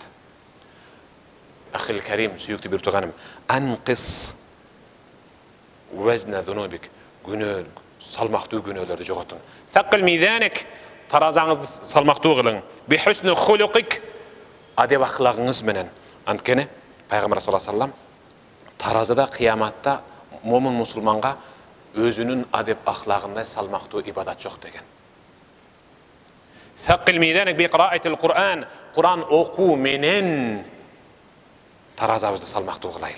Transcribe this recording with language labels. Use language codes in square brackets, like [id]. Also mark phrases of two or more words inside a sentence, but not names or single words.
[ar] أخي الكريم, [ky] сүйүктүү бир туганым, [ar] أنقص وزن ذنوبك, [ky] күнөө салмактуу күнөөлөрдү жоготуң. [ar] ثقل ميزانك, [ky] таразаңызды салмактуу кылың. [ar] بحسن خلقك, [ky] адеп аклагыңыз менен. Анткени Пайгамбар [ar] صلى الله عليه وسلم [ky] таразада кыяматта момун мусулманга өзүнүн адеп аклагындай салмактуу ибадат жок деген. [ar] ثقل ميزانك بقراءة القرآن, [ky] Кур'ан окуу менен таразабызды салмактуу кылайлы.